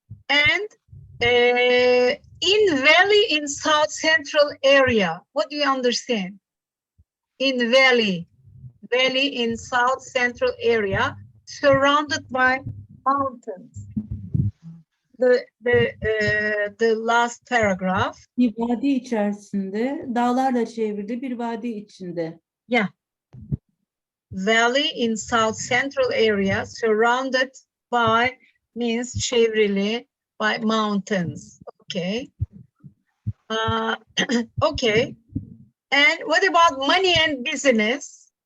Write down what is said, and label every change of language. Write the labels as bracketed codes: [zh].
[en] And in valley in south central area, what do you understand? In valley in south central area, surrounded by mountains. The last paragraph. [tr] Bir vadi içerisinde, dağlarla çevrili bir vadi içinde. [en] Yeah. Valley in south central area, surrounded by means [tr] çevrili [en] by mountains. Okay. Okay. And what about money and business?